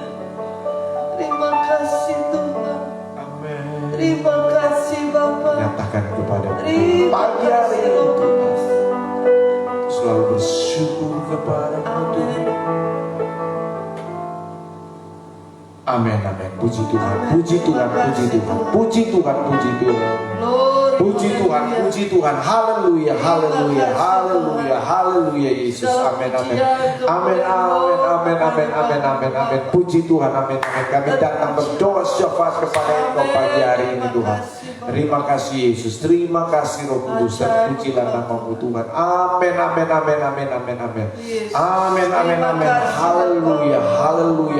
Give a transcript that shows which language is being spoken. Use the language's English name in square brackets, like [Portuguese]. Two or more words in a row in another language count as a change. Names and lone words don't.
[Indonesian] Terima kasih Tuhan. amin. Terima kasih Bapa. Nyatakan kepada Terima pagi hari kasih ini Roh Kudus. selalu bersyukur kepada Tuhan. Amin, amin. Puji Tuhan, puji Tuhan, puji Tuhan, puji Tuhan, puji Tuhan. Glory. Puji Tuhan, puji Tuhan. Haleluya, haleluya, haleluya, haleluya Yesus. Amin, amin. Amin, amin, amin, amin, amin, amin, amin. Puji Tuhan, amin, amin. Kami datang berdoa syafaat kepada Engkau pagi hari ini Tuhan. Terima kasih Yesus, terima kasih Roh Kudus, dan pujilah nama-Mu Tuhan. Amin, amin, amin, amin, amin, amin. Amin, amin, amin. Haleluya, haleluya,